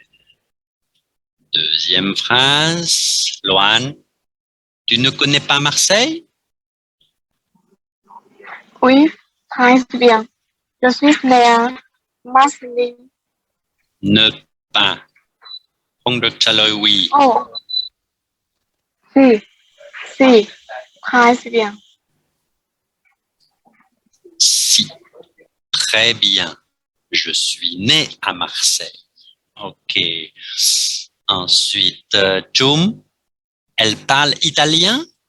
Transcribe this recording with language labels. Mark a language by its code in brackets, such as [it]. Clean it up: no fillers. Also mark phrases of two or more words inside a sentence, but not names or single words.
[fr] Deuxième phrase. Loan, tu ne connais pas Marseille? Oui, très bien. Je suis né à Marseille. Ne pas. [vi] Không được trả lời oui. [fr] Oh, si, si, très bien. Si. Très bien. Je suis né à Marseille. Ok. Ensuite, Jum, elle parle italien?